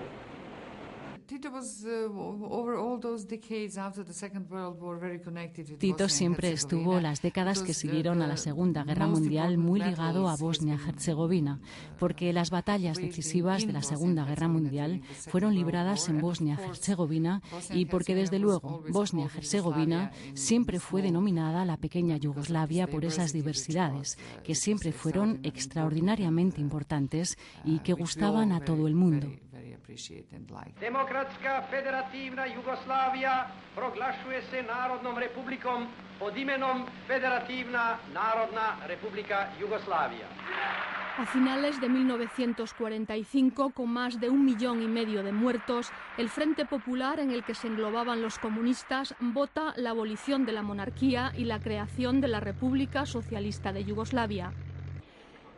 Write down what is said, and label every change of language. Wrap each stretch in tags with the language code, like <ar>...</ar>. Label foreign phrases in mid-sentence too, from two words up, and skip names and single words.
<es>Tito siempre estuvo las décadas que siguieron a la Segunda Guerra Mundial muy ligado a Bosnia-Herzegovina, porque las batallas decisivas de la Segunda Guerra Mundial fueron libradas en Bosnia-Herzegovina y porque desde luego Bosnia-Herzegovina siempre fue denominada la pequeña Yugoslavia por esas diversidades que siempre fueron extraordinariamente importantes y que gustaban a todo el mundo.</es> <sr>Demokratska federativna Jugoslavia proglašuje se Narodnom republikom pod imenom Federativna Narodna Republika Jugoslavia.</sr> <es>A finales de 1945, con más de 1,5 millones de muertos, el Frente Popular, en el que se englobaban los comunistas, vota la abolición de la monarquía y la creación de la República Socialista de Yugoslavia.</es>